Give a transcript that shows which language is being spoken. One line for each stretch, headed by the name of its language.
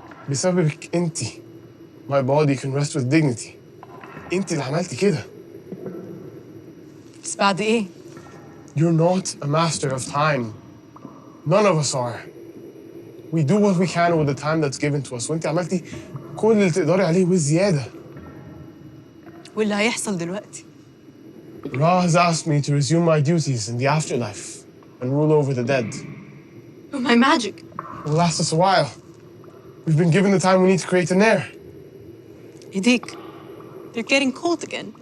Arabic: بسببك انتي.
English: My body can rest with dignity.
Arabic: انتي اللي عملتي كده. بس بعد إيه؟
English: You're not a master of time. None of us are. We do what we can with the time that's given to us.
Arabic: وانتي عملتي كل اللي تقدري عليه والزيادة. واللي هيحصل دلوقتي؟
English: Ra has asked me to resume my duties in the afterlife and rule over the dead. But my magic. It will last us a while. We've been given the time we need to create an heir.
Arabic: إيديك.
English: They're getting cold again.